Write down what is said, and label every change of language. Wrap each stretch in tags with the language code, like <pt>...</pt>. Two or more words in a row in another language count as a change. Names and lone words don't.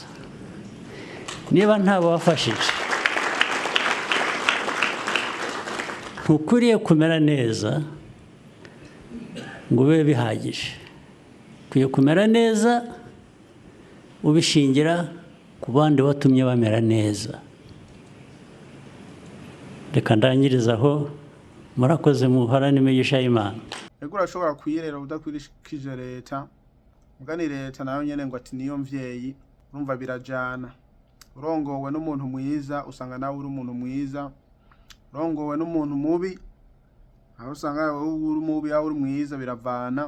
<rw>Niba ntabo wafashije, ntukwiriye kumera neza ngo ube bihagije. Ukwiye kumera neza ubishingira ku bandi watumye bamera neza. Reka ndangiriza aho. Murakoze, muharane imigisha y'Imana.</rw> <rn>Ego urashobora kuyirera udakwirishije leta, mugani leta nayo nyene ngo ati niyo mvyeyi, urumva birajana. Urongowe n'umuntu mwiza usanga nawe uri umuntu mwiza, urongowe n'umuntu mubi aho usanga uri mubi aho uri mwiza, biravana.</rn>